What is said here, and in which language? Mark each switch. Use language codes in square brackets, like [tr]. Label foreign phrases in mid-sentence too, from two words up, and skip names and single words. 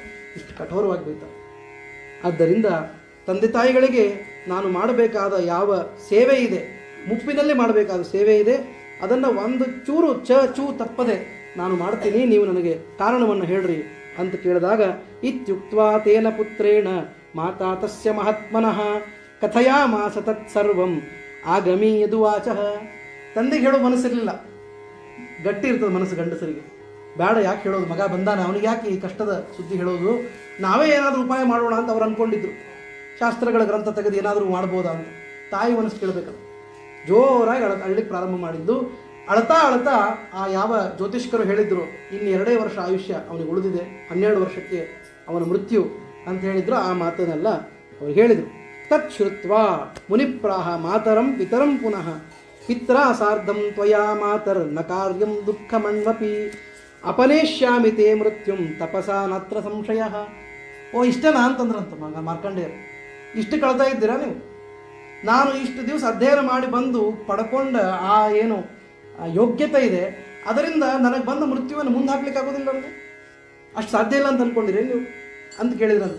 [kn] ಇಷ್ಟು ಕಠೋರವಾಗಿ ಬೈತಾರೆ. ಆದ್ದರಿಂದ ತಂದೆ ತಾಯಿಗಳಿಗೆ ನಾನು ಮಾಡಬೇಕಾದ ಯಾವ ಸೇವೆ ಇದೆ, ಮುಪ್ಪಿನಲ್ಲಿ ಮಾಡಬೇಕಾದ ಸೇವೆ ಇದೆ, ಅದನ್ನು ಒಂದು ಚೂರು ಚೂ ತಪ್ಪದೆ ನಾನು ಮಾಡ್ತೀನಿ, ನೀವು ನನಗೆ ಕಾರಣವನ್ನು ಹೇಳ್ರಿ ಅಂತ ಕೇಳಿದಾಗ, [sa] ಇತ್ಯುಕ್ತ್ವಾ ತೇನ ಪುತ್ರೇಣ ಮಾತಾ ತಸ್ಯ ಮಹಾತ್ಮನಃ ಕಥಯಾಮಾಸ ತತ್ಸರ್ವಂ ಆಗಮಿ ಯದುವಾಚಃ. [kn] ತಂದೆಗೆ ಹೇಳೋ ಮನಸ್ಸಿರಲಿಲ್ಲ, ಗಟ್ಟಿ ಇರ್ತದೆ ಮನಸ್ಸು ಗಂಡಸರಿಗೆ. ಬೇಡ, ಯಾಕೆ ಹೇಳೋದು, ಮಗ ಬಂದಾನೆ, ಅವನಿಗೆ ಯಾಕೆ ಈ ಕಷ್ಟದ ಸುದ್ದಿ ಹೇಳೋದು, ನಾವೇ ಏನಾದರೂ ಉಪಾಯ ಮಾಡೋಣ ಅಂತ ಅವ್ರು ಅಂದ್ಕೊಂಡಿದ್ರು. ಶಾಸ್ತ್ರಗಳ ಗ್ರಂಥ ತೆಗೆದು ಏನಾದರೂ ಮಾಡ್ಬೋದಾ ಅಂತ. ತಾಯಿ ಮನಸ್ಸು ಕೇಳಬೇಕಲ್ಲ. ಜೋರಾಗಿ ಅಳ್ಳಿಕ್ಕೆ ಪ್ರಾರಂಭ ಮಾಡಿದ್ದು. ಅಳ್ತಾ ಅಳ್ತಾ ಆ ಯಾವ ಜ್ಯೋತಿಷ್ಕರು ಹೇಳಿದ್ರು ಇನ್ನು 2 ವರ್ಷ ಆಯುಷ್ಯ ಅವನಿಗೆ ಉಳಿದಿದೆ, 12 ವರ್ಷಕ್ಕೆ ಅವನ ಮೃತ್ಯು ಅಂತ ಹೇಳಿದ್ರು, ಆ ಮಾತನ್ನೆಲ್ಲ ಅವ್ರು ಹೇಳಿದರು. [sa] ತತ್ ಶ್ರುತ್ವಾ ಮುನಿಪ್ರಾಹ ಮಾತರಂ ಪಿತರಂ ಪುನಃ ಪಿತ್ರ ಸಾರ್ಧಂ ತ್ವಯಾ ಮಾತರ್ ನ ಕಾರ್ಯಂ ದುಃಖಮಣ್ವಪಿ ಅಪನೇಶ್ಯಾಮಿ ತೇ ಮೃತ್ಯುಂ ತಪಸಾ ನತ್ರ ಸಂಶಯ. [kn] ಓ, ಇಷ್ಟನಾ ಅಂತಂದ್ರಂತ ಮಾರ್ಕಂಡೇಯರು. ಇಷ್ಟು ಕಳ್ತಾ ಇದ್ದೀರಾ ನೀವು? ನಾನು ಇಷ್ಟು ದಿವಸ ಅಧ್ಯಯನ ಮಾಡಿ ಬಂದು ಪಡ್ಕೊಂಡ ಆ ಏನು ಯೋಗ್ಯತೆ ಇದೆ, ಅದರಿಂದ ನನಗೆ ಬಂದ ಮೃತ್ಯುವನ್ನು ಮುಂದೆ ಹಾಕ್ಲಿಕ್ಕೆ ಆಗೋದಿಲ್ಲ ಅಂದರೆ ಅಷ್ಟು ಸಾಧ್ಯ ಇಲ್ಲ ಅಂತ ಅಂದ್ಕೊಂಡಿರಿ ನೀವು ಅಂತ ಕೇಳಿದ್ರಂತ.